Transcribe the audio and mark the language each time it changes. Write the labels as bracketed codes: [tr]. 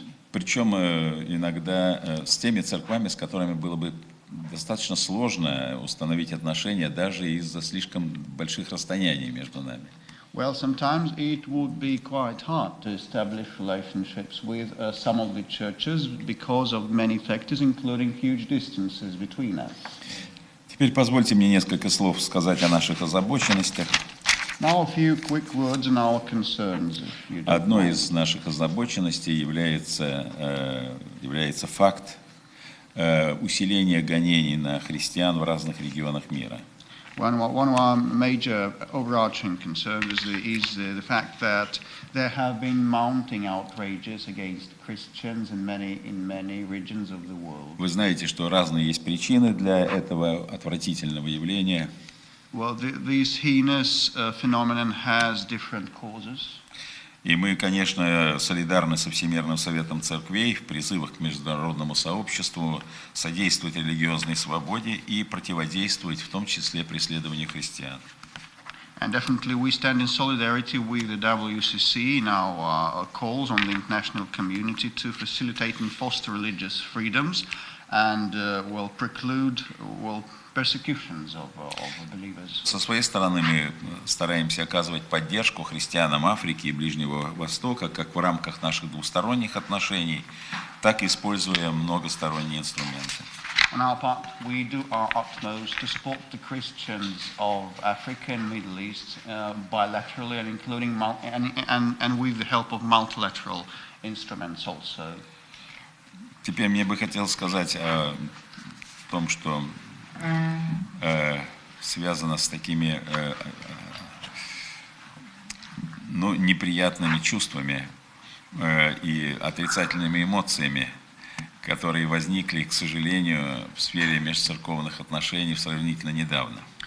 [ru] Причем иногда с теми церквами, с которыми было бы достаточно сложно установить отношения даже из-за слишком больших расстояний между нами. [en] Well, sometimes it would be quite hard to establish relationships with some of the churches because of many factors, including huge distances between us. [ru] Теперь позвольте мне несколько слов сказать о наших озабоченностях. [en] Now a few quick words on our concerns, if you don't [ru] Одной [en] mind. [ru] из наших озабоченностей является факт усиления гонений на христиан в разных регионах мира. [en] One of our major overarching concerns is the fact that there have been mounting outrages against Christians in many regions of the world. [ru] Вы знаете, что разные есть причины для этого отвратительного явления. [en] Well, this heinous phenomenon has different causes. [ru] И мы, конечно, солидарны со Всемирным Советом Церквей в призывах к международному сообществу содействовать религиозной свободе и противодействовать, в том числе, преследованию христиан. [en] And definitely we stand in solidarity with the WCC in our calls on the international community to facilitate and foster religious freedoms and preclude persecutions of believers. [ru] Со своей стороны мы стараемся оказывать поддержку христианам Африки и Ближнего Востока как в рамках наших двусторонних отношений, так и используя многосторонние инструменты. [en] On our part, we do our utmost to support the Christians of Africa and Middle East bilaterally and including and with the help of multilateral instruments also. [ru] Теперь мне бы хотелось сказать о том, что связано с такими неприятными чувствами и отрицательными эмоциями, которые возникли, к сожалению, в сфере межцерковных отношений сравнительно недавно.